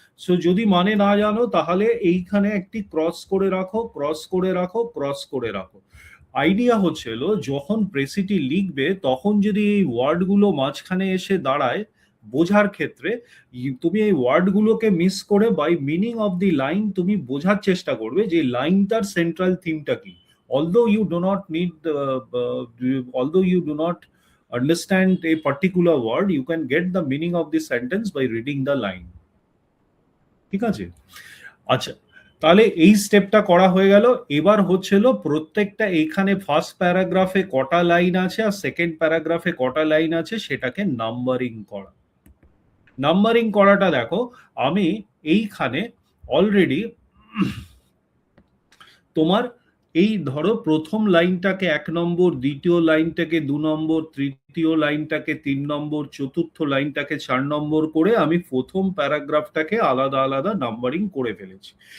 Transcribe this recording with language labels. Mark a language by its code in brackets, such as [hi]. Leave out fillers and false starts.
[bn] So যদি মানে না জানো, তাহলে এইখানে একটি ক্রস করে রাখো, ক্রস করে রাখো, ক্রস করে রাখো। আইডিয়া হচ্ছিল যখন প্রেসিটি লিখবে, তখন যদি এই ওয়ার্ডগুলো মাঝখানে এসে দাঁড়ায় বোঝার ক্ষেত্রে, তুমি এই ওয়ার্ডগুলোকে মিস করে by meaning of the line তুমি বোঝার চেষ্টা করবে যে লাইনটার সেন্ট্রাল থিমটা কি। [en] although you do not need although you do not understand a particular word, you can get the meaning of the sentence by reading the line, [bn] ঠিক আছে। আচ্ছা, তাহলে এই স্টেপটা করা হয়ে গেল। এবার হচ্ছিল প্রত্যেকটা, এখানে ফার্স্ট প্যারাগ্রাফে কটা লাইন আছে আর সেকেন্ড প্যারাগ্রাফে কটা লাইন আছে, সেটাকে নাম্বারিং করা। নাম্বারিং করাটা দেখো, আমি এইখানে অলরেডি তোমার এই ধরো প্রথম লাইনটাকে 1 নম্বর, দ্বিতীয় লাইনটাকে 2 নম্বর, তৃতীয় লাইনটাকে 3 নম্বর, চতুর্থ লাইনটাকে 4 নম্বর করে আমি প্রথম প্যারাগ্রাফটাকে আলাদা আলাদা নাম্বারিং করে ফেলেছি।